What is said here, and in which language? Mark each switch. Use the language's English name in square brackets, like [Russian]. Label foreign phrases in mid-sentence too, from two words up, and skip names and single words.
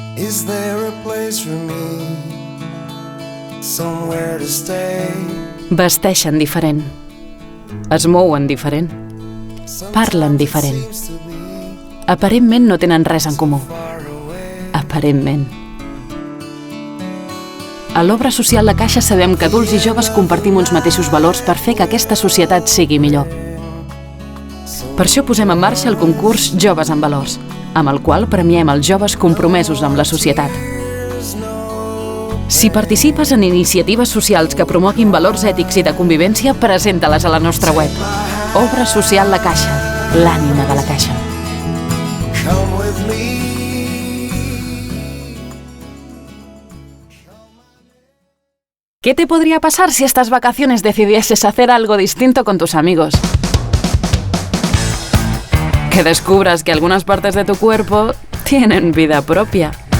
[English] Is there a place for me, somewhere to stay? [Catalan] Vesteixen diferent, es mouen diferent, parlen diferent. Aparentment no tenen res en comú. Aparentment. A l'obra social La Caixa sabem que adults i joves compartim uns mateixos valors per fer que aquesta societat sigui millor. Per això posem en marxa el concurs Joves amb Valors, amb el qual premiem els joves compromesos amb la societat. Si participes en iniciatives socials que promoguin valors ètics i de convivència, presenta-les a la nostra web. Obra social La Caixa, l'ànima de la Caixa. [English] Come with me. [Spanish] ¿Qué te podría pasar si estas vacaciones decidieses hacer algo distinto con tus amigos? Que descubras que algunas partes de tu cuerpo tienen vida propia.